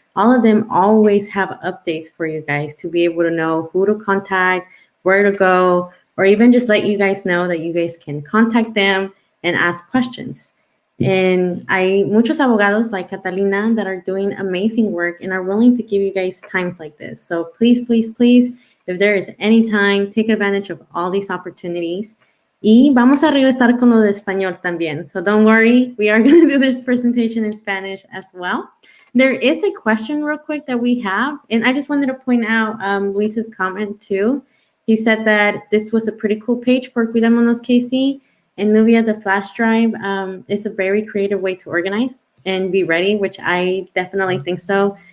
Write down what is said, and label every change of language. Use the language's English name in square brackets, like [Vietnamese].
[English] All of them always have updates for you guys to be able to know who to contact, where to go, or even just let you guys know that you guys can contact them and ask questions. And [Spanish] muchos abogados [English] like Catalina that are doing amazing work and are willing to give you guys times like this. So please, please, please, if there is any time, take advantage of all these opportunities. [Spanish] Y vamos a regresar con lo de español también. [English] So don't worry, we are going to do this presentation in Spanish as well. There is a question real quick that we have, and I just wanted to point out Luis's comment too. He said that this was a pretty cool page for Cuidémonos KC, and Nubia, the flash drive, is a very creative way to organize and be ready, which I definitely think so.